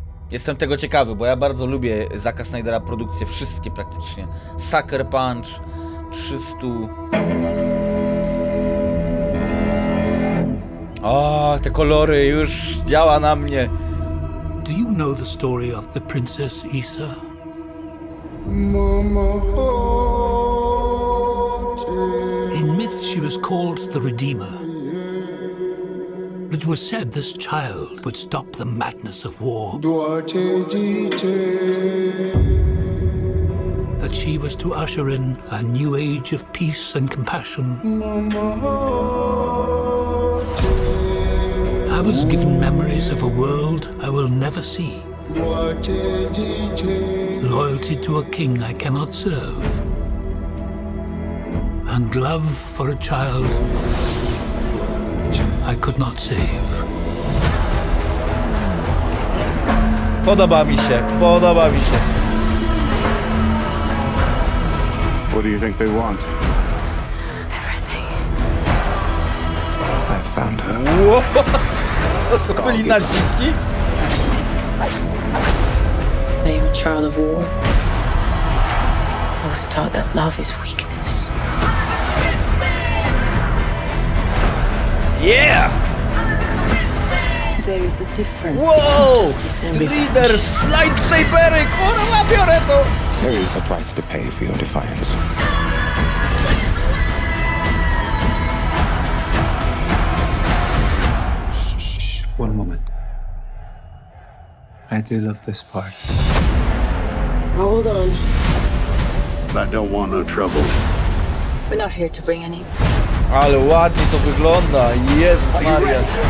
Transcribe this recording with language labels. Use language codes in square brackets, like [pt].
[pl] Jestem tego ciekawy, bo ja bardzo lubię Zacka Snydera produkcje, wszystkie praktycznie. Sucker Punch, 300... O, te kolory już działa na mnie. [en] Do you know the story of the Princess Issa? In myth, she was called the Redeemer. It was said this child would stop the madness of war. That she was to usher in a new age of peace and compassion. I was given memories of a world I will never see. Loyalty to a king I cannot serve. And love for a child I could not save. [pl] Podoba mi się, podoba mi się. [en] What do you think they want? Everything. I found her. [pl] Wow. To byli naziści? [en] I am a child of war. I was taught that love is weakness. Yeah! There is a difference Wow! between justice and [pl] Leader, lightsabery, kurwa, biorę to! [en] There is a price to pay for your defiance. Shh, one moment. I do love this part. Hold on. I don't want no trouble. We're not here to bring any. [pl] Ale ładnie to wygląda, Jezus Maria.